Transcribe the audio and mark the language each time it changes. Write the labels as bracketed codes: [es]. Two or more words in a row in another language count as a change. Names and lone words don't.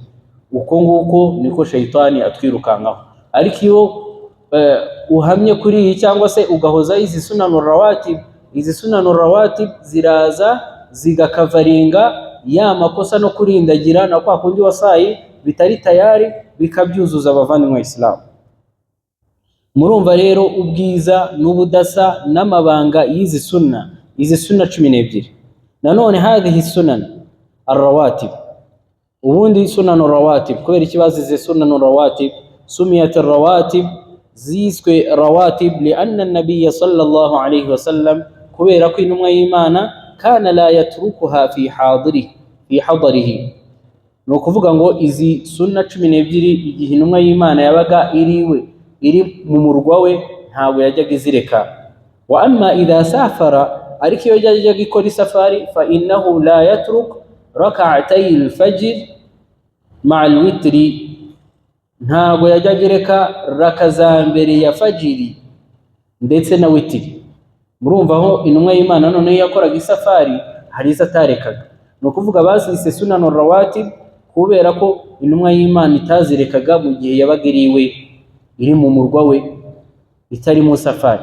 [rw] Uko nguko niko shayitani atwirukankaho. Ariko iyo uhamye kuri iyi cyangwa se ugahoza izi [ar] سنن الرواتب, [rw] izi [ar] سنن الرواتب [rw] ziraza zigakavaringa ya makosa no kurindagira na kwa kundi wasaye bitari tayari, bikabyuzuza. Abavandimwe Islam, murumva rero ubwiza n'ubudasa n'amabanga y'izi sunna, izi sunna 12. [ar] Nanone هذه سنن الرواتب, ubundi سنن الرواتب, [rw] kubera ikibazo izi [ar] سنن الرواتب سميت الرواتب, ziswe rawatib لأن النبي صلى الله عليه وسلم, [rw] kubera ko intumwa y'Imana [ar] كان لا يتركها في حضره, [rw] no kuvuga ngo izi sunna 12 igihe intumwa y'Imana yabaga iri mu murwa we ntabwo yajyaga izireka. [ar] وأما إذا سافر, [rw] ariko iyo yajyaga ikora isafari, [ar] فإنه لا يترك ركعتي الفجر مع الوتر, [rw] ntabwo yajyaga ireka raka za mbere ya fajiri ndetse na witri. Murumva aho intumwa y'Imana none yakoraga isafari hari izatarekaga, no kuvuga bazise [ar] سنن الرواتب [rw] kubera ko intumwa y'Imana itazirekaga mu gihe yabaga iri mu murwa we, itari mu safari.